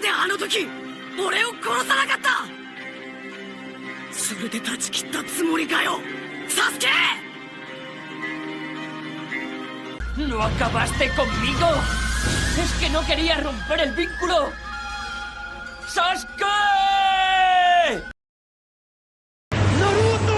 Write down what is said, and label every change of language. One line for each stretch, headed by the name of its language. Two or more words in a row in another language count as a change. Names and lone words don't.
Japanese: の時俺を殺さなかった。それで断ち切ったつもりかよ、サスケ。
Spanish: No acabaste conmigo. Es que no quería romper el vínculo. ¡Sasuke! ¡Naruto!